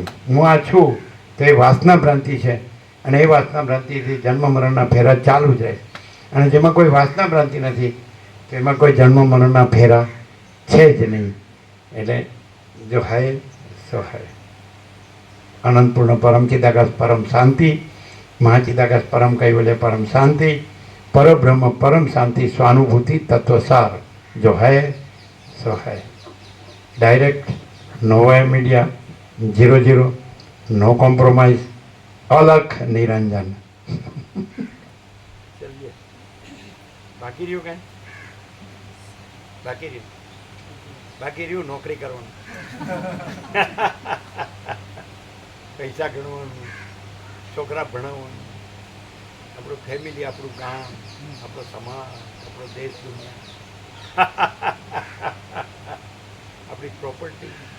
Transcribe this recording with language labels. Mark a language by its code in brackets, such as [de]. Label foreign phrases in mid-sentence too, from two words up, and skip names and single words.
[gu] હું આ છું તો એ વાસના ભ્રાંતિ છે, અને એ વાસના ભ્રાંતિથી જન્મ મરણના ફેરા ચાલુ જ રહે. અને જેમાં કોઈ વાસના ભ્રાંતિ નથી તો એમાં કોઈ જન્મ મરણના ફેરા છે જ નહીં. [sa] એટલે [hi] जो है सो है. [sa] અનંતપૂર્ણ પરમ ચિદાકાશ પરમ શાંતિ, મહાચિદાકાશ પરમ કૈવલ્ય પરમ શાંતિ, परब्रह्म परम शांति स्वानुभूति तत्वसार [hi] जो है सो है. [en] Direct, no way media, 00, no compromise, [hi] अलख निरंजन. [gu] चलिए, बाकी રહ્યું કઈ? બાકી રહ્યું નોકરી કરવાનું, પૈસા ગણવાનું, છોકરા ભણાવવાનું, આપણું ફેમિલી, આપણું ગામ, આપણો સમાજ, આપણો દેશ દુનિયા, આપણી પ્રોપર્ટી.